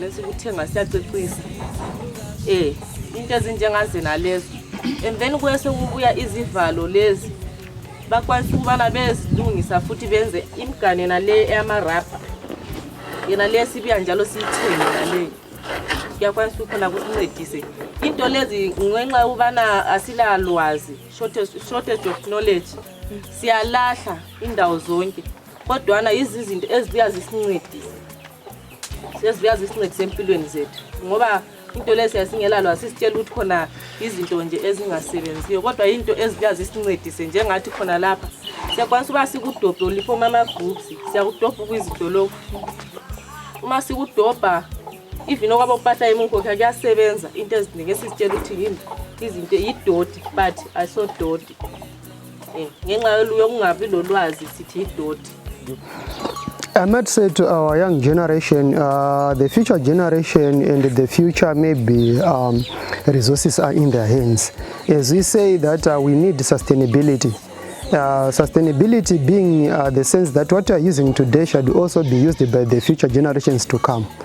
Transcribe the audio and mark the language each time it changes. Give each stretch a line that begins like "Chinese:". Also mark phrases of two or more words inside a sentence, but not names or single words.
North Ndebele: esikuthenga siyacecisa into ezinjengazena lezo and then kwese kubuya izivalo lezi bakwanisa ukubana bezilungisa futhi benze imigane nale yamarabha yena lesibuya njalo siyithenge nale kuyakwanisa ukhona kusincedise into lezi ngenxa ubana asilalwazi
English: shortage of knowledge
North Ndebele: siyalahla indawo zonke kodwa izinto ezibuya zisincedise empilweni zethu ngoba into lezi yasingelalwazi sisitshela ukuthi khona izinto nje ezingasebenziyo kodwa into ezibuya zisincedise njengathi khona lapha siyakwanisa uba sikudobha lifoma ama-groups siyakudobha kwizidolophu uma sikudobha even okwabo upahla emunkokha kuyasebenza into eziningi esizitshela ukuthi izinto yidoti but ayisodoti ngenxa yokungabi lolwazi sithi yidoti.
English: I might say to our young generation, the future generation and the future maybe resources are in their hands. As we say that we need sustainability. Sustainability being the sense that what you are using today should also be used by the future generations to come.